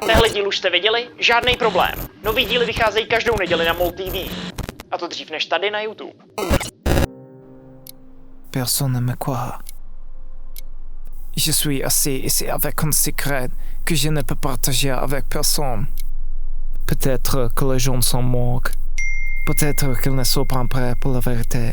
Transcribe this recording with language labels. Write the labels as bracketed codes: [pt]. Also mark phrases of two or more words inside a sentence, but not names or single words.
[cs] díl už jste viděli? Žádný problém. Nový díly vycházejí každou neděli na MOL TV. A to dřív než tady na YouTube. [fr] Personne ne me croit. Je suis assis ici avec un secret que je ne peux partager avec personne. Peut-être que les gens sont morts. Peut-être qu'ils ne sont pas prêts pour la vérité.